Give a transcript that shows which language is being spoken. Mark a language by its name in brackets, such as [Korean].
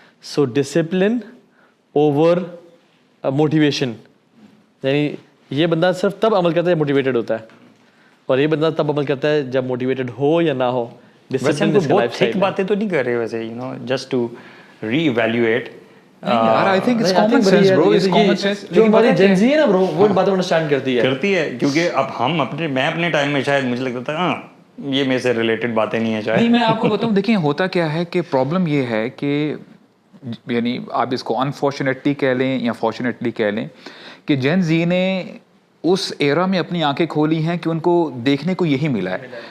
[English] so discipline over motivation, [Urdu] یعنی یہ بندہ صرف تب عمل کرتا ہے جب موٹیویٹڈ ہوتا ہے, اور یہ بندہ تب عمل کرتا ہے جب موٹیویٹڈ ہو یا نہ ہو. ویسے ہم بہت ٹھیک باتیں تو نہیں کر رہے ویسے, [English] You know, just to re-evaluate. I think it's common sense bro, it's common sense. [Urdu] جو ہماری جن زی ہے نا bro, وہ باتیں انڈرسٹینڈ کرتی ہے کیونکہ اب ہم میں اپنے ٹائم میں شاید مجھے لگتا تھا یہ میرے سے ریلیٹڈ باتیں نہیں ہیں شاید. نہیں, میں آپ کو بتاؤں, دیکھیں ہوتا کیا ہے کہ پرابلم یہ ہے کہ یعنی آپ اس کو انفارچونیٹلی کہہ لیں یا فارچونیٹلی کہہ لیں کہ جین زی نے اس ایرا میں اپنی آنکھیں کھولی ہیں کہ ان کو دیکھنے کو یہی ملا ہے.